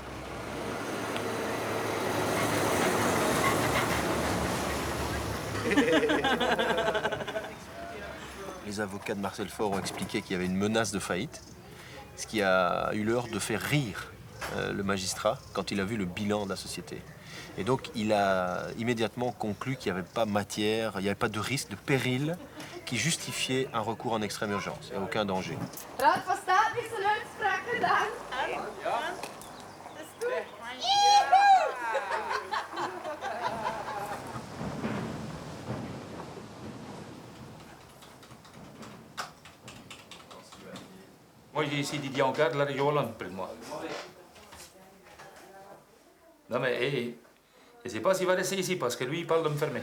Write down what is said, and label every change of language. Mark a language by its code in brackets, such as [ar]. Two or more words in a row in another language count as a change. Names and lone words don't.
[fr] Les avocats de Marcel Faure ont expliqué qu'il y avait une menace de faillite, ce qui a eu l'heure de faire rire le magistrat quand il a vu le bilan de la société. Et donc, il a immédiatement conclu qu'il n'y avait pas matière, il n'y avait pas de risque, de péril qui justifiait un recours en extrême urgence. Il n'y a aucun danger. [nl] Raad van State is een uitspraak gedaan. Ja. Dat is goed. [fr] Moi, j'ai ici Didier Ancard de la région Hollande près de moi. Non, mais je ne sais pas s'il va rester ici parce que lui, il parle de me fermer.